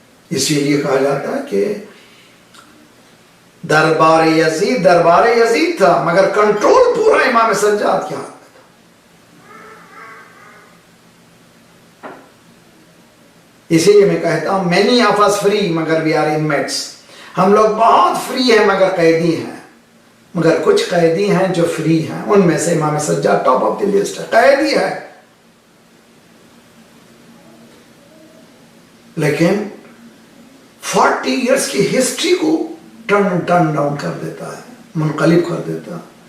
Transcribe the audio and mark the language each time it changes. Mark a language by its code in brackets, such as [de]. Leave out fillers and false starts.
[ur] اسی لیے کہا جاتا ہے کہ دربار یزید تھا مگر کنٹرول پورا امام سجاد کے ہاتھ میں تھا. اسی لیے میں کہتا ہوں [en] many of us free [ur] مگر [en] we are inmates. [ur] ہم لوگ بہت فری ہیں مگر قیدی ہیں. مگر کچھ قیدی ہیں جو فری ہیں، ان میں سے امام Sajjad [en] top of the list [ur] ہے، قیدی ہے. لیکن 40 ایئرس کی ہسٹری کو [en] turn down [ur] کر دیتا ہے، منقلب کر دیتا ہے.